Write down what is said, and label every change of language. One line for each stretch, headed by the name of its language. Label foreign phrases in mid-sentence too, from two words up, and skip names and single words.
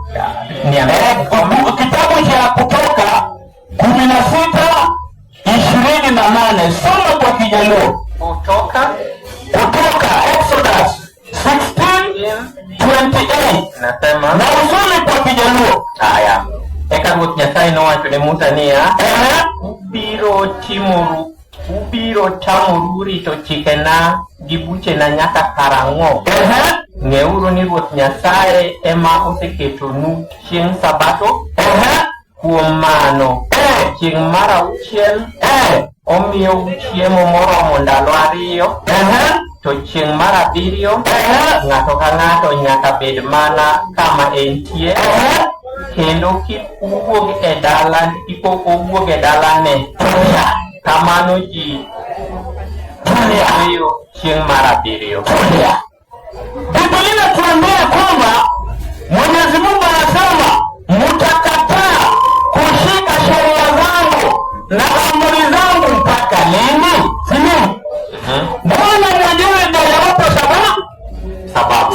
Swahili: Kitabu cha Kutoka 16:28. Soma kwa Kijaluo. Kutoka Exodus 16:28. nasema Na usome kwa Kijaluo. haya,
Luo (Kenya and Tanzania): eka Ruoth Nyasaye nowacho ne Musa niya, ubiro tamoru rito chikena gi buchena nyaka karang'o? Ng'euru ni Ruoth Nyasaye ema oseketonu chieng' Sabato. Kuom mano, chieng' mar auchiel omiyo chiemo moromo ndalo 2, to chieng' mar 7 ng'ato ka ng'ato nyaka bed mana kama entie, kendo kik owuog e dalane. Kamano ji weyo chieng' mar 7.
Swahili: Biblia inatuambia kwamba Mwenyezi Mungu anasema mtakataa kushika sheria zangu na amri zangu mpaka lini? Bwana mwenyewe ndiye anawapa sababu.